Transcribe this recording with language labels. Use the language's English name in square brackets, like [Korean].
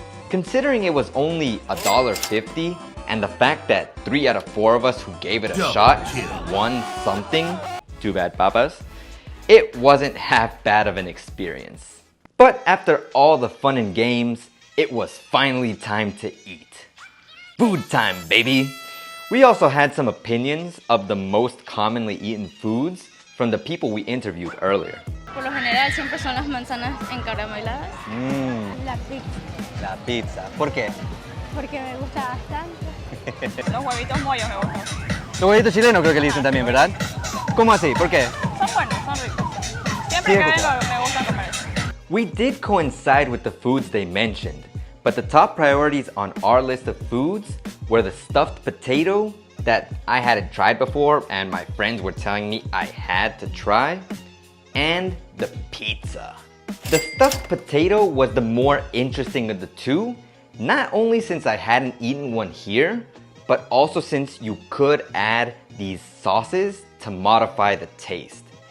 [English] Considering it was only $1.50 and the fact that 3 out of 4 of us who gave it a shot won something, too bad papas, it wasn't half bad of an experience. But after all the fun and games, it was finally time to eat. Food time, baby! We also had some opinions of the most commonly eaten foods from the people we interviewed earlier. [Spanish] Por lo general siempre son las manzanas encarameladas. La pizza. La pizza. ¿Por qué? Porque me gusta bastante. Los huevitos mollos me gustan. Los huevitos chilenos creo que le dicen también, ¿verdad? ¿Cómo así? ¿Por qué? Son buenos, son ricos. Siempre que vengo me gusta comer eso. [English] We did coincide with the foods they mentioned, but the top priorities on our list of foods were the stuffed potato that I hadn't tried before and my friends were telling me I had to try, and the pizza. The stuffed potato was the more interesting of the two, not only since I hadn't eaten one here, but also since you could add these sauces to modify the taste.